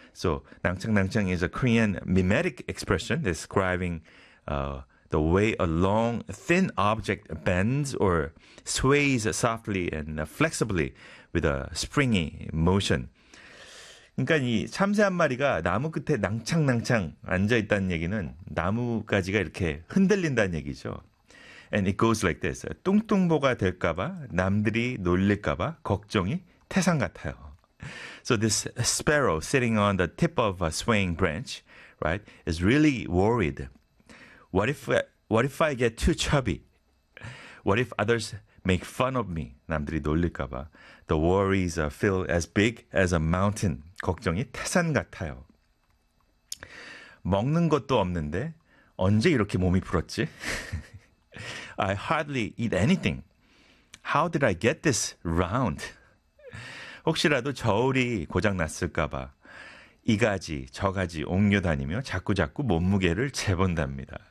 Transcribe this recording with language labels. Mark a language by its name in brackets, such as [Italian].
[English] So 낭창낭창 is a Korean mimetic expression describing the way a long thin object bends or sways softly and flexibly with a springy motion. [Korean] 그러니까 이 참새 한 마리가 나무 끝에 낭창낭창 앉아 있다는 얘기는 나뭇가지가 이렇게 흔들린다는 얘기죠. [English] And it goes like this. [Korean] 뚱뚱보가 될까 봐 남들이 놀릴까 봐 걱정이 태산 같아요. [English] So this sparrow sitting on the tip of a swaying branch, right, is really worried. What if I get too chubby? What if others make fun of me? [Korean] 남들이 놀릴까 봐. [English] The worries feel as big as a mountain. [Korean] 걱정이 태산 같아요. 먹는 것도 없는데 언제 이렇게 몸이 불었지? [English] I hardly eat anything. How did I get this round? [Korean] 혹시라도 저울이 고장 났을까 봐 이 가지 저 가지 옮겨 다니며 자꾸 몸무게를 재본답니다.